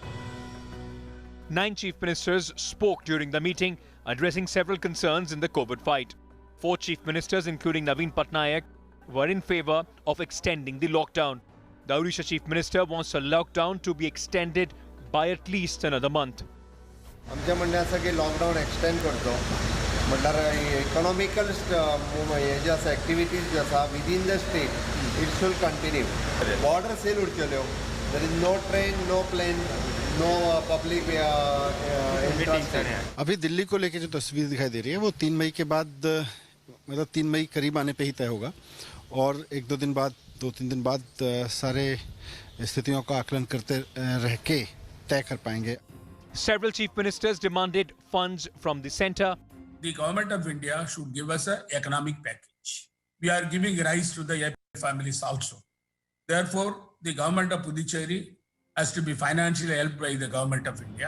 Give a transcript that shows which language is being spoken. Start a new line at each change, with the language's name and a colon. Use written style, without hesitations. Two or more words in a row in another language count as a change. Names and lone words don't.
English: 9 Chief Ministers spoke during the meeting, addressing several concerns in the COVID fight. 4 Chief Ministers, including Naveen Patnaik, were in favour of extending the lockdown. The Odisha Chief Minister wants a lockdown to be extended by at least another month.
Konkani: आमच्या म्हणण्याचं की
English: lockdown extend
Konkani: करतो म्हटल्यार इकॉनॉमिकल जे आसा एक्टिविटीज जे आसा
English: within the state it should continue border seal उरच्यो there is no train no plane no public
Hindi: अभी दिल्ली को लेकर जो तस्वीर दिखाई दे रही है वो 3 मई के बाद मतलब 3 मई करीब आने पे ही तय होगा और 1-2 दिन बाद 2-3 दिन बाद सारे स्थितियों का आकलन करते रह के तय कर पाएंगे.
English: Several chief ministers demanded funds from the centre. The government of India should give us an economic package. We are giving rise to the families also. Therefore, the government of Puducherry has to be financially helped by the government of India.